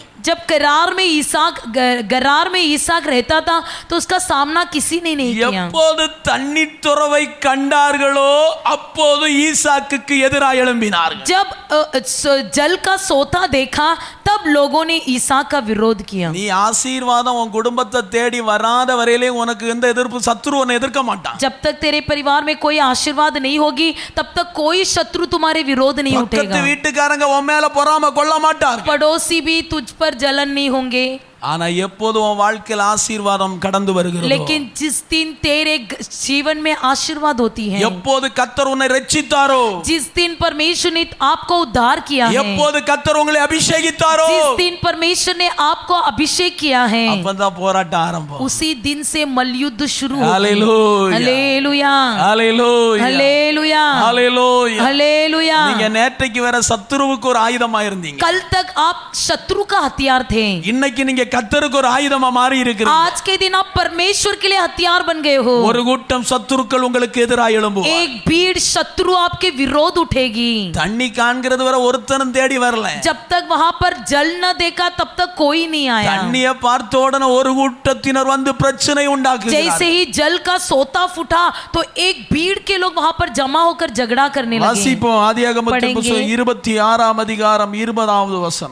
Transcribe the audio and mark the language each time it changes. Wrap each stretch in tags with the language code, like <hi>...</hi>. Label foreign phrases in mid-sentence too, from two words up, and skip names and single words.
<hi>जब गरार में ईसाक रहता था तो उसका सामना किसी ने नहीं किया।</hi> <ta>எப்போது தண்ணீர் துறவை கண்டார்களோ அப்போது ஈசாக்குக்கு எதிராக எழும்பினார்கள்।</ta> <hi>जब जल का सोता देखा तब लोगों ने ईसाक का विरोध किया।</hi> <ta>நீ ஆசீர்வாதம் உன் குடும்பத்தை தேடி வராத வரையிலே உனக்கு எந்த எதிர்ப்பு, சத்துரு உன்னை எதிர்க்க மாட்டான்।</ta> <hi>जब तक तेरे परिवार में कोई आशीर्वाद नहीं होगी तब तक कोई शत्रु तुम्हारे विरोध नहीं</hi> <ta>பக்கத்து</ta> <hi>उठेगा।</hi> <ta>வீட்டுக்காரங்க உன் மேல பொறாமை கொள்ள மாட்டார்கள்।</ta> <hi>पड़ोसी भी तुझ पर जलन नहीं होंगे।</hi> <ta>ஆனா எப்போது உன் வாழ்க்கையில் ஆசீர்வாதம் கடந்து வருகிறதோ,</ta> <hi>लेकिन जिस दिन तेरे जीवन में आशीर्वाद होती है,</hi> <ta>எப்போது கர்த்தர் உன்னை ரட்சித்தாரோ,</ta> <hi>जिस दिन परमेश्वर ने आपको उद्धार किया है,</hi> <ta>எப்போது கர்த்தர் உங்களை அபிஷேகித்தாரோ,</ta> <hi>जिस दिन परमेश्वर ने आपको अभिषेक किया है,</hi> <ta>அப்பதான் போராட்டம் ஆரம்பம்।</ta> <hi>उसी दिन से मलयुद्ध शुरू होता है। हालेलुया, हालेलुया, हालेलुया, हालेलुया, हालेलुया। हालेलुया।</hi> <ta>நீங்க நேற்றைக்கு வர சத்துருவுக்கு ஒரு ஆயுதமா இருந்தீங்க।</ta> <hi>कल तक आप शत्रु का हथियार थे,</hi> <ta>இன்னைக்கு நீங்க கர்த்தருக்கு ஒரு ஆயுதமா மாறி இருக்கிறீங்க।</ta> <hi>आज के दिन आप परमेश्वर के लिए हथियार बन गए हो।</hi> <ta>ஒரு கூட்டம் சத்துருக்கள் உங்களுக்கு எதிராக எழும்புவார்।</ta> <hi>एक भीड़ शत्रु आपके विरोध उठेगी।</hi> <ta>தண்ணி காண்கிறது வரை ஒருத்தனும் தேடி வரல।</ta> <hi>जब तक वहां पर जल न देखा तब तक कोई नहीं आया।</hi> <ta>தண்ணியை பார்த்த உடனே ஒரு கூட்டத்தினர் வந்து பிரச்சனை உண்டாக்குகிறார்கள்।</ta> <hi>जैसे ही जल का सोता फूटा तो एक भीड़ के लोग वहां पर जमा होकर झगड़ा करने लगे।</hi> <ta>வாசிப்போம் ஆதியாகமத்தின் புத்தகம் 26ஆம் அதிகாரம் 20வது வசனம்।</ta>